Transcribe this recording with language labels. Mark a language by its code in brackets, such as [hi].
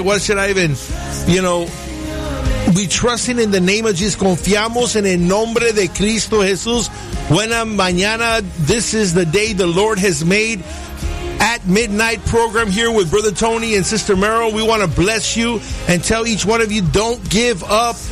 [en] Why should I even, you know, be trusting in the name of Jesus? [es] Confiamos en el nombre de Cristo Jesús. Buena mañana. [en] This is the day the Lord has made. At midnight program here with Brother Tony and Sister Merrill. We want to bless you and tell each one of you, don't give up.